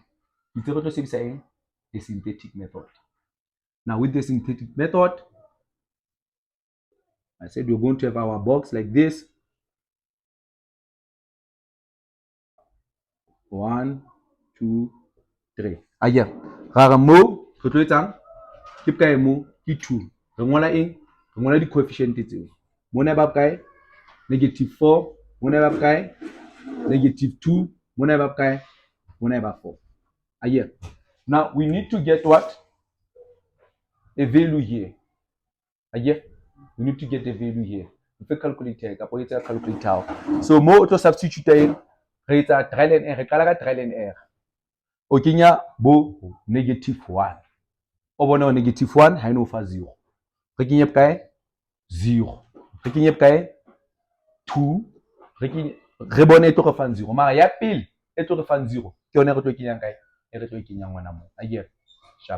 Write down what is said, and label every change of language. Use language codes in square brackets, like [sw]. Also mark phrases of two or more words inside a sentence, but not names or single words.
[en] It's saying the synthetic method. Now with the synthetic method, I said we're going to have our box like this. 1, 2, 3. Again, [st] mo re tlo etsang ke kae mo ke 2. Re ngola di coefficient tseo. Mona ba kae? Negative 4, mona ba kae? Negative 2, mona ba kae? Mona ba 4. [en] Again. Now we need to get what? A value here. Again, we need to get a value here. We calculate calculator. So mo to substitute in [st] re etsa [en] trial and error, [st] kala ka [en] trial and error. [st] O kenya bo negative 1. O bona negative 1 ha eno fa 0. Re kenye kae? 0. Re kenye kae? 2. Re bone e tlo re fa 0. Mara ya pele e tlo re fa 0. Ke yona re tlo kenya kae? E re tlo kenya ngwana mo. Again. Sharp.